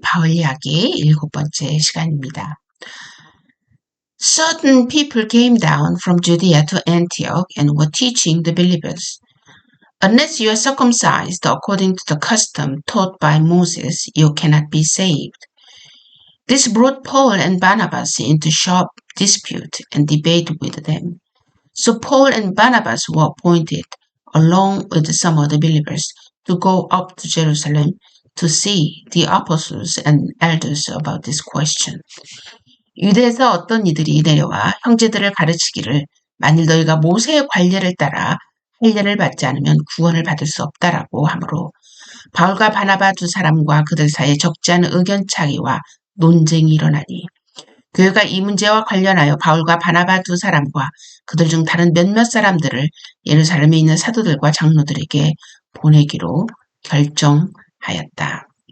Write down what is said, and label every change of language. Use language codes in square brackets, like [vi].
[ko] 바울 이야기 7번째 시간입니다. [en] Certain people came down from Judea to Antioch and were teaching the believers. Unless you are circumcised according to the custom taught by Moses, you cannot be saved. This brought Paul and Barnabas into sharp dispute and debate with them. So Paul and Barnabas were appointed, along with some of the believers, to go up to Jerusalem to see the apostles and elders about this question. [ko] 유대에서 어떤 이들이 내려와 형제들을 가르치기를 만일 너희가 모세의 관례를 따라 할례를 받지 않으면 구원을 받을 수 없다라고 하므로 바울과 바나바 두 사람과 그들 사이에 적지 않은 의견 차이와 논쟁이 일어나니 교회가 이 문제와 관련하여 바울과 바나바 두 사람과 그들 중 다른 몇몇 사람들을 예루살렘에 있는 사도들과 장로들에게 보내기로 결정하였다.